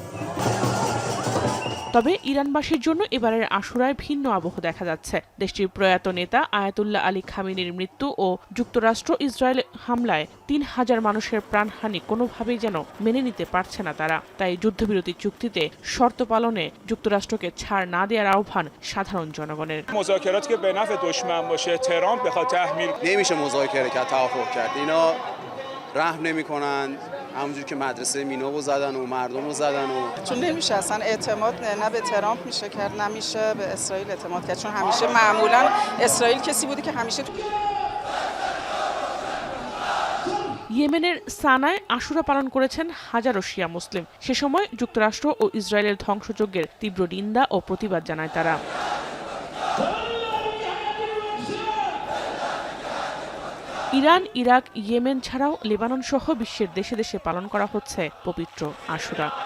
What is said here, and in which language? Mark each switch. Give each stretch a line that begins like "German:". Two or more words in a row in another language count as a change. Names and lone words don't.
Bangla: তবে ইরানবাসীর জন্য এবারের আশুরায় ভিন্ন আবহ দেখা যাচ্ছে। দেশটির প্রয়াত নেতা আয়াতুল্লাহ আলী খামেনির মৃত্যু ও যুক্তরাষ্ট্র ইসরায়েল হামলায় ৩,০০০ মানুষের প্রাণহানি কোনোভাবেই যেন মেনে নিতে পারছে না তারা। তাই যুদ্ধবিরতি চুক্তিতে শর্ত পালনে যুক্তরাষ্ট্রকে ছাড় না দেওয়ার আহ্বান সাধারণ জনগণের।
Persian: همونجور که مدرسه مینو رو زدن و مردم رو زدن و چون نمیشه اصلا اعتماد نه به ترامپ میشه کرد نمیشه به اسرائیل اعتماد کرد چون همیشه معمولا اسرائیل کسی بوده که همیشه
Bangla: ইয়েমেনের সানায় আশুরা পালন করেছেন হাজারো শিয়া মুসলিম। সে সময় যুক্তরাষ্ট্র ও ইসরায়েলের ধ্বংসযজ্ঞের তীব্র নিন্দা ও প্রতিবাদ জানায় তারা। ইরান, ইরাক, ইয়েমেন ছাড়াও লেবানন সহ বিশ্বের দেশে দেশে পালন করা হচ্ছে পবিত্র আশুরা।